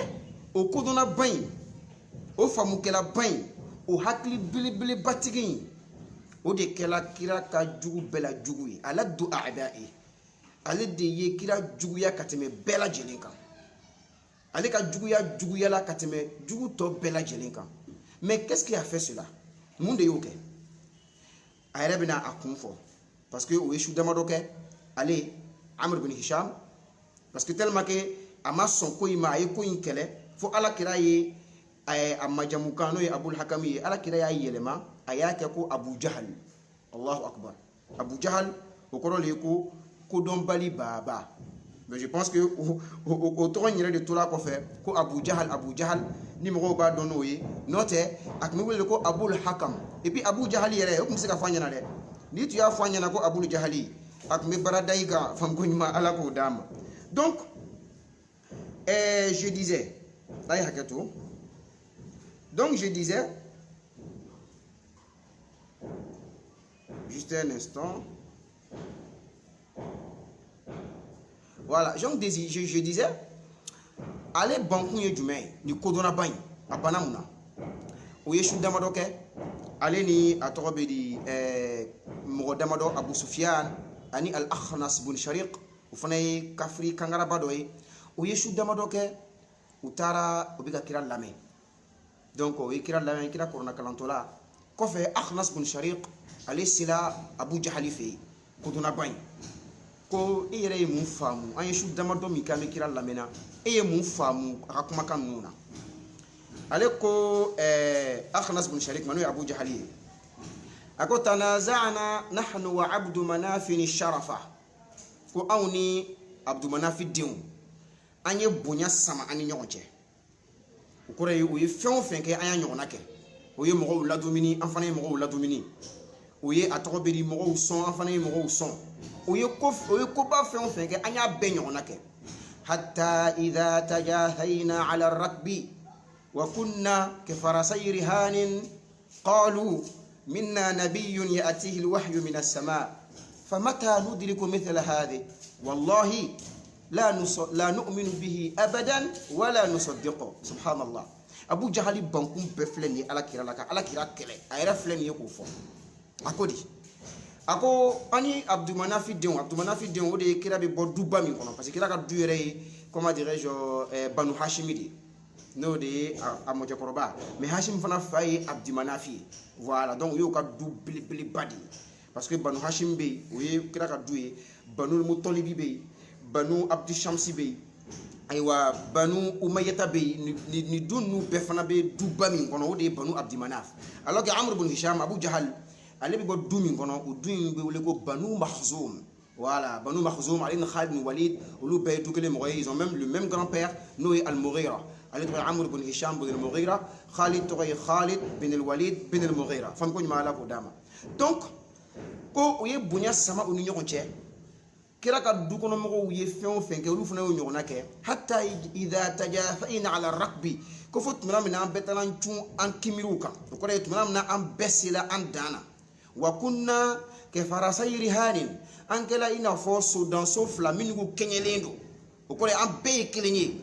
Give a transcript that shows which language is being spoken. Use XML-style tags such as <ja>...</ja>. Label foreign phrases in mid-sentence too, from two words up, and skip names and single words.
<bm>mais o kodɔnna ba in o faamukɛla ba in o hakili belebeleba tigi in o de kɛla kira ka jugu bɛɛ la jugu ye ala du a'da'i ale de ye kira juguya ka tɛmɛ bɛɛ lajɛlen kan ale ka juguya la ka tɛmɛ jugu tɔ bɛɛ lajɛlen kan mais</bm> <fr>qu'est-ce qui a fait cela</fr> <bm>mun de y'o kɛ a yɛrɛ bɛna a kun fɔ</bm> <fr>parce que</fr> <bm>o ye su damadɔ kɛ ale Amr bin Hisham</bm> <fr>parce que tellement que</fr> <bm>a ma sɔn ko in ma a ye ko in kɛlɛ fo ala kira ye a majamukan n'o ye Abul Hakam ye ala kira y'a yɛlɛma a y'a kɛ ko Abu Jahal</bm> <ar>الله أكبر</ar> <bm>Abu Jahal o kɔrɔ de ye ko kodɔnbali baaba</bm> <fr>mais je pense que</fr> <bm>o tɔgɔ in yɛrɛ de tora kɔfɛ ko Abu Jahal ni mɔgɔw b'a dɔn n'o ye n'o tɛ a tun bɛ wele ko Abul Hakam</bm> <fr>et puis</fr> <bm>Abu Jahal yɛrɛ o tun bɛ se ka fɔ an ɲɛna dɛ ni tun y'a fɔ an ɲɛna ko Abul Jahali a tun bɛ baara da i kan famuko ɲuman ala k'o d'a ma</bm> <fr>donc je disais</fr> <bm>a ye hakɛ to</bm> <fr>donc je disais juste un instant voilà donc je disais</fr> <bm>ale bankun ye jumɛn ye ni kodɔnnaba in a banna mun na o ye su damadɔ kɛ ale ni a tɔgɔ bɛ di mɔgɔ damadɔ Abu Sufyan ani Al-Akhnas bin Shariq o fana ye kafiri kangaraba dɔ ye o ye su damadɔ kɛ u taara u bɛ ka kira lamɛn donc o ye kira lamɛn kira kɔrɔna kalantɔla kɔfɛ Akhnas bin Shariq ale sera Abu Jahali fɛ yen kodɔnnaba in ko e yɛrɛ ye mun faamu an ye su damadɔ min kɛ an bɛ kira lamɛnna e ye mun faamu a ka kumakan ninnu na ale ko Akhnas bin Shariq ma n'o ye Abu Jahali ye a ko</bm> <ar>تنازعنا نحن وعبد مناف الشرف</ar> <bm>ko anw ni Abdu Manafi denw an ye bonya sama an ni ɲɔgɔn cɛ o kɔrɔ ye o ye fɛn o fɛn kɛ an y'a ɲɔgɔnna kɛ o ye mɔgɔw ladumuni an fana ye mɔgɔw ladumuni o ye a tɔgɔ bɛ di mɔgɔw sɔn an fana ye mɔgɔw sɔn o ye koba fɛn o fɛn kɛ an y'a bɛɛ ɲɔgɔnna kɛ</bm> <ar>حتى إذا تجاثينا على الركب وكنا كفرسي رهان قالوا منا نبي يأتيه الوحي من السماء فمتى ندرك مثل هذه والله لا نؤمن به أبدا ولا نصدق سبحان الله</ar> <bm>Abu Jahali bankun bɛɛ filɛ nin ye ala kira la ka ala kira kɛlɛ a yɛrɛ filɛ nin ye k'o fɔ a ko di a ko ani Abdu Manafi denw o de ye kira bɛ bɔ duba min kɔnɔ</bm> <fr>parce que</fr> <bm>kira ka du yɛrɛ ye</bm> <fr>comment dirais-je</fr> <bm>Banu Hashimi de n'o de ye a mɔjɛkɔrɔba mais Hashim fana fa ye Abdu Manafi ye voilà donc o y'o ka du belebeleba de ye</bm> <fr>parce que</fr> <bm>Banu Hashim bɛ yen o ye kira ka du ye Banu Mutalibi bɛ yen Banu Abdu Shamsi bɛ yen ayiwa Banu Umayyata bɛ yen ni du ninnu bɛɛ fana bɛ duba min kɔnɔ o de ye Banu Abdu Manaf</bm> <fr>alors que</fr> <bm>Amr bin Hisham Abu Jahal ale bɛ bɔ du min kɔnɔ o du in bɛ wele ko Banu Makhzoum voilà Banu Makhzoum ale ni Khalid bin Walid olu bɛɛ ye du kelen mɔgɔ ye ils</bm> <fr>ont même le même grand-père</fr> <bm>n'o ye Al-Mughira ale tɔgɔ ye Amr bin Hisham bin Al-Mughira Khalid tɔgɔ ye Khalid bin Al-Walid bin Al-Mughira famu ko ɲuman ala k'o d'a ma donc ko o ye bonya sama u ni ɲɔgɔn cɛ kira ka du kɔnɔ mɔgɔw ye fɛn o fɛn kɛ olu fana y'o ɲɔgɔnna kɛ</bm> <ar>حتى إذا تجاثينا على الركب</ar> <bm>ko fo tumana min na an bɛɛ taara cun an kimiriw kan o kɔrɔ ye tumana min na an bɛɛ sela an dan na</bm> <ar>وكنا كفرسي رهان</ar> <bm>an kɛla i n'a fɔ sodanso fila minnu kɛɲɛlen don o kɔrɔ ye an bɛɛ ye kelen</bm>